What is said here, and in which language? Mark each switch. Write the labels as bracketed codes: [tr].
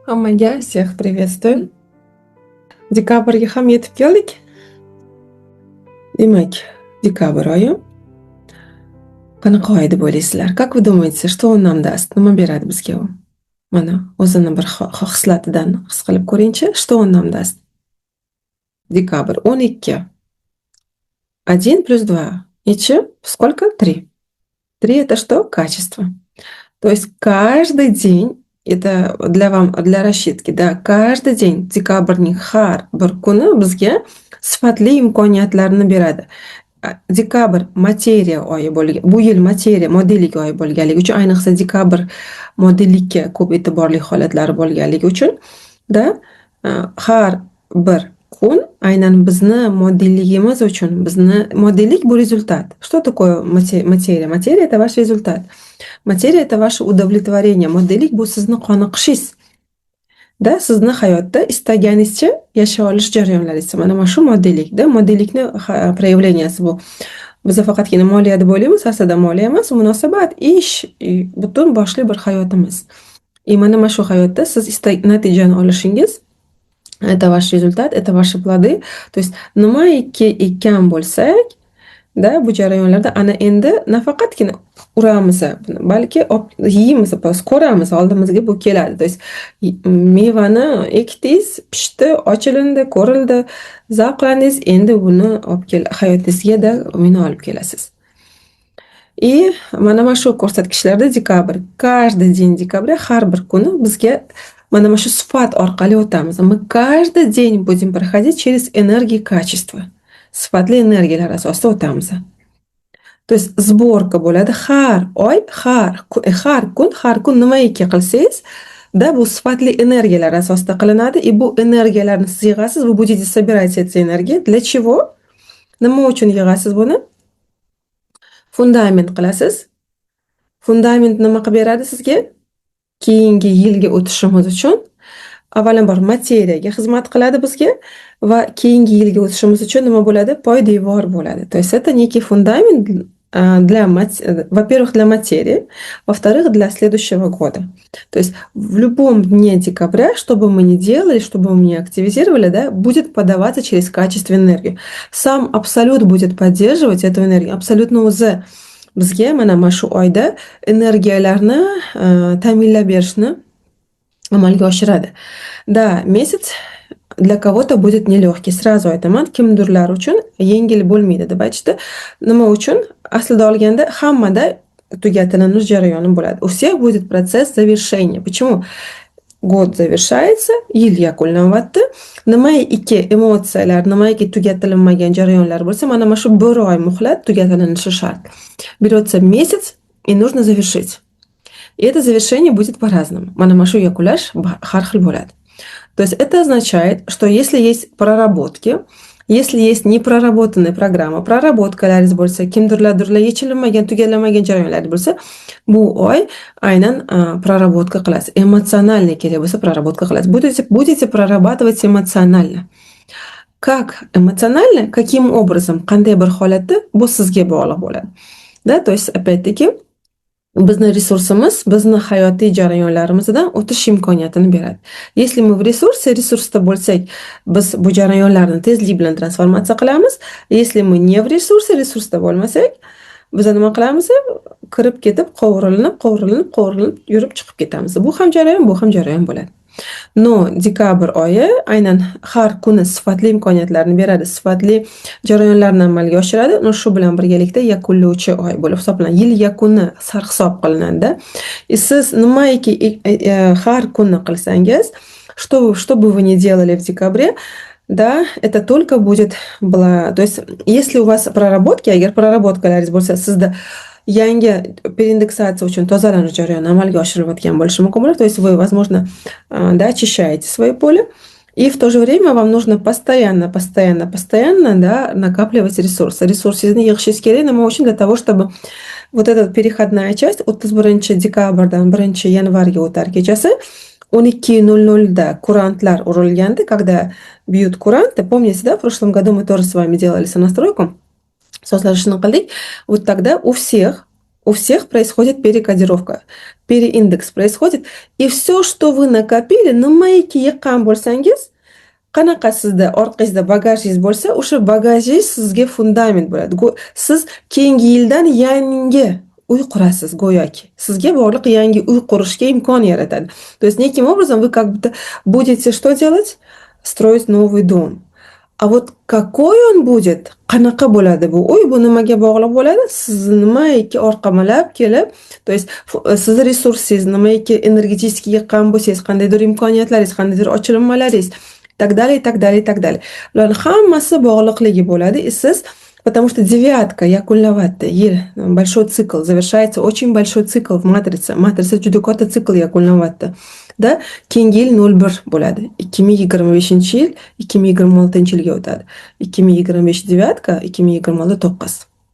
[uz] Hammaga [ru] всех приветствую. [uz] Dekabrga ham yetib keldik. Demak, dekabr oyi. Qanaqa oy deb o'ylaysizlar? [ru] Как вы думаете, что он нам даст? [uz] Nima beradi bizga u? Mana, o'zini bir xislatidan his qilib ko'ringchi, [ru] что он нам даст? Декабрь 12. 1 плюс 2. [uz] Nechi? [ru] Сколько? 3. 3 это что? Качество. То есть каждый день, это для рассчитки, да, каждый день [uz] dekabrning har bir kuni bizga sifatli imkoniyatlarni beradi. Dekabr materiya oyi bo'lgan, bu yil materiya modellik oyi bo'lganligi uchun, ayniqsa dekabr modellikka ko'p e'tiborli holatlari bo'lganligi uchun da har bir kun aynan bizni modelligimiz uchun, bizni modellik bu rezultat. [ru] Что такое materiya? Materiya это ваш результат. Materiya это ваше удовлетворение. [uz] Modellik bu sizni qoniqishingiz. Da sizni hayotda istaganingizcha yashay olish jarayonlaringiz. Mana shu modellikda, modellikni проявленияsi bu. Biz faqatgina moliya deb o'ylaymiz, aslida moliya emas, munosabat, ish, butun boshli bir hayotimiz. Mana shu hayotda siz natijani olishingiz, [ru] это ваш результат, это ваши плоды. [uz] То есть nimaiki ekkan bo'lsak, da bu jarayonlarda ana endi nafaqatgina uramiz, balki yeymiz, ko'ramiz, oldimizga bu keladi. То есть mevani ekdingiz, pishdi, ochilindi, ko'rildi, zavqlandingiz, endi buni olib hayotingizga uni olib kelasiz. И mana shu ko'rsatkichlarda dekabr, [ru] каждый день декабря, [uz] har bir kuni bizga mana shu sifat orqali o'tamiz. [ru] Мы каждый день будем проходить через энергии качества. [uz] Sifatli energiyalar asosida o'tamiz. То есть сборка bo'ladi har oy, har kun nimaiki qilsangiz, da bu sifatli energiyalar asosida qilinadi. И bu energiyalarni siz yig'asiz, [ru] вы будете собирать эти энергии. Для чего? [uz] Nima uchun yig'asiz buni? Fundament qilasiz. Fundament nima qilib beradi sizga? Keyingi yilga o'tishimiz uchun avvalambor materiyaga xizmat qiladi bizga va keyingi yilga o'tishimiz uchun nima bo'ladi? Poydevor bo'ladi. [ru] То есть это некий фундамент во-первых, для материи, во-вторых, для следующего года. То есть в любом дне декабря, что бы мы ни делали, что бы мы ни активизировали, да, будет подаваться через качественную энергию. Сам абсолют будет поддерживать эту энергию. [uz] Абсолютно o'zi bizga mana shu oyda energiyalarni ta'minlab berishni amalga oshiradi. [ru] Da, месяц для кого-то будет нелегкий. [uz] Сразу aytaman, kimdirlar uchun yengil bo'lmaydi deb aytishdi. Nima uchun? Aslida olganda hammada tugatilanish jarayoni bo'ladi. [ru] У всех будет процесс завершения. Почему? Год завершается, [uz] yil yakunlanyapti. Nimaiki emotsiyalar, nimaiki tugatilmagan jarayonlar bo'lsa, mana shu bir oy muhlat tugatilanishi shart. [ru] Берется месяц и нужно завершить. И это завершение будет по-разному. [uz] Mana shu yakunlash har xil bo'ladi. [ru] То есть это означает, что если есть проработки, если есть непроработанная программа, [uz] проработкалariz bo'lsa, kimdirlar yechilmagan, tugallanmagan jarayonlar bo'lsa, bu oy aynan проработка qilasiz. Эмоционально kerak bo'lsa, проработка qilasiz. [ru] Будете прорабатывать эмоционально. Как эмоционально? Каким образом? [uz] Qanday bir holatda? Bu sizga bog'liq bo'ladi. Da, то есть опять-таки bizni resursimiz, bizni hayotiy jarayonlarimizdan o'tish imkoniyatini beradi. [ru] Если мы в [uz] resursda bo'lsak, biz bu jarayonlarni tezlik bilan transformatsiya qilamiz. [ru] Если мы не в [uz] resursda bo'lmasak, biz nima qilamiz? Kirib ketib, qovurilib yurib chiqib ketamiz. Bu ham jarayon bo'ladi. No, dekabr oyi aynan har kuni sifatli imkoniyatlarni beradi, sifatli jarayonlarni amalga oshiradi. Shu bilan birgalikda yakunlovchi oy bo'lib hisoblanadi. Yil yakuni sarhisob qilinadi. Siz nimaiki har kuni qilsangiz, [ru] что бы вы ни делали в декабре, да, это только будет То есть, если у вас проработки, [uz] agar prоработкалariz bo'lsa, sizda yangi переиндексация uchun tozalanish jarayoni amalga oshirilayotgan bo'lishi mumkin bo'ladi. [ru] То есть вы, возможно, да, очищаете свое поле, и в то же время вам нужно постоянно, да, накапливать ресурсы. [uz] Ресурсlarni yig'ishingiz kerak. Nima uchun? [ru] Для того, чтобы вот эта переходная часть [uz] 31 dekabrdan 1 yanvarga o'tar kechasi 12:00 kurantlar urilganda, [ru] когда бьют куранты, помните, да, в прошлом году мы тоже с вами делали сонастройку, [uz] созlaşını qildik. [ru] Вот тогда у всех У всех происходит перекодировка, переиндекс происходит. И все, что вы накопили, [uz] nimaiki yiqqan bo'lsangiz, qanaqa sizda orqangizda bagajingiz bo'lsa, o'sha bagajingiz sizga fundament bo'ladi. Siz keyingi yildan yangi uy qurasiz go'yoki. Sizga bog'liq yangi uy qurishga imkon yaratadi. [ru] То есть неким образом вы как будто будете что делать? Строить новый дом. А вот какой он будет, [uz] qanaqa bo'ladi bu uy, bu nimaga bog'liq bo'ladi? Siz nimaiki orqamalab kelib, то есть sizni resursingiz, nimaiki energetik yiqqan bo'lsangiz, qandaydir imkoniyatlaringiz, qandaydir ochilmalaringiz, [ru] так далее, так далее, так далее. [uz] Ularning hammasi bog'liqligi bo'ladi. [ru] И siz, потому что девятка [uz] yakunlayapti, yil, [ru] большой цикл, завершается очень большой цикл в матрице. [uz] Matriца juda katta sikl yakunlayapti. Da keyingi yil 01 bo'ladi. 2025-yil 2026-yilga o'tadi. [ru] 2025 девятка, 2026 9.